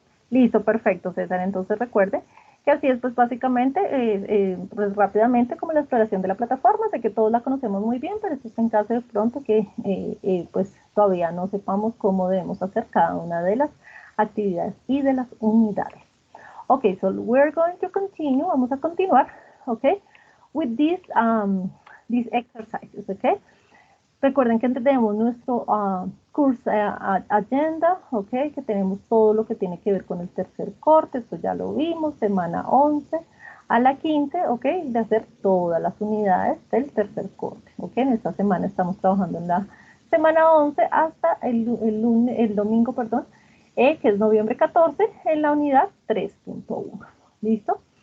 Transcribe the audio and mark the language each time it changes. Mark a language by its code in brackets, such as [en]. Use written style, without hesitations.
[es] Listo, perfecto, César. Entonces recuerde que así es, pues básicamente, pues rápidamente, como la exploración de la plataforma. Sé que todos la conocemos muy bien, pero esto es en caso de pronto que pues todavía no sepamos cómo debemos hacer cada una de las actividades y de las unidades. [en] Ok, so we're going to continue, [es] vamos a continuar, [en] ok, with these exercises, ok. [es] Recuerden que tenemos nuestro curso agenda, ok, que tenemos todo lo que tiene que ver con el tercer corte, esto ya lo vimos, semana 11 a la 15, ok, de hacer todas las unidades del tercer corte, ok. En esta semana estamos trabajando en la semana 11 hasta el domingo, perdón, que es noviembre 14, en la unidad 3.1, ¿listo?